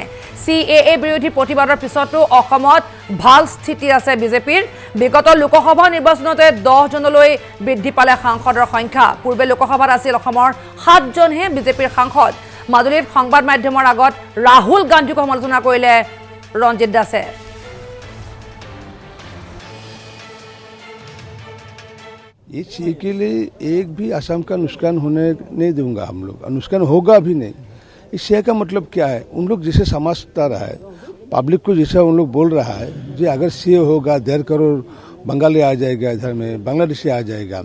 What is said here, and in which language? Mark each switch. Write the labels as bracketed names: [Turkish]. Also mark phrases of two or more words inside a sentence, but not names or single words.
[Assamese] CAA বিৰোধী প্ৰতিবাদৰ পিছতো অসমত ভাল স্থিতি আছে বিজেপিৰ। বিগত লোকসভা নিৰ্বাচনতে 10 জনলৈ বৃদ্ধি পালে সাংসদৰ সংখ্যা। পূৰ্বে লোকসভাত আছিল অসমৰ 7 জনহে বিজেপিৰ সাংসদ। মাজুলীত সংবাদ মাধ্যমৰ আগত ৰাহুল গান্ধীক সমালোচনা কৰিলে ৰঞ্জিত দাসে। [Hindi] इस चीज के लिए एक भी असम का नुकसान होने नहीं दूंगा हम लोग, नुकसान होगा भी नहीं। इससे का मतलब क्या है, उन लोग जिसे समझता रहा है, पब्लिक को जैसा उन लोग बोल रहा है जो अगर CA होगा 1.5 करोड़ बंगाली आ जाएगा, इधर में बांग्लादेशी आ जाएगा।